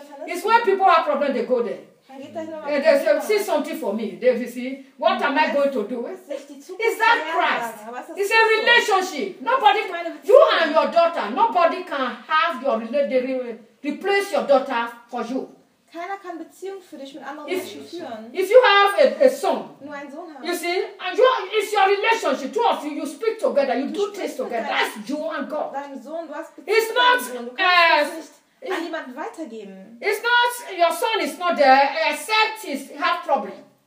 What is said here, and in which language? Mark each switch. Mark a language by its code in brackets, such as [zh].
[en] It's when people have problems, they go there. They say, see something for me. They see, what am I going to do? Is that Christ? It's a relationship. Nobody, you and your daughter, nobody can have your relationship, replace your daughter for you. [de] Keiner kann Beziehung für dich mit anderen Menschen führen. [en] If you have a son, [de] nur einen Sohn [en] you see, and you, it's your relationship. Two of you, you speak together, you do things together. That's you and God. [de] Dein Sohn, du hast Beziehung. [en] It's not... [de] An jemanden weitergeben. [en] It's not your son is not there except he have problem.